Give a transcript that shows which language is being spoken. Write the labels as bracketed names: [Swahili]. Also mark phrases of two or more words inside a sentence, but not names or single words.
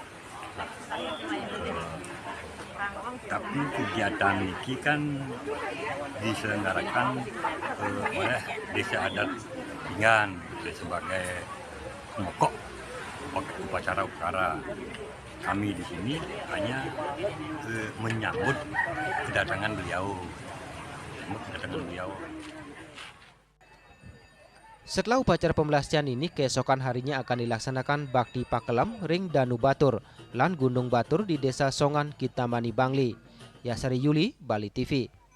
[Indonesian] Tapi kegiatan ini kan diselenggarakan oleh Desa Adat Pinggan sebagai pokok upacara. Kami di sini hanya menyambut kedatangan beliau. Setelah upacara pemelastian ini, keesokan harinya akan dilaksanakan Bakti Pakelem ring Danu Batur, lan Gunung Batur di Desa Songan, Kintamani, Bangli. Yasari Yuli, Bali TV.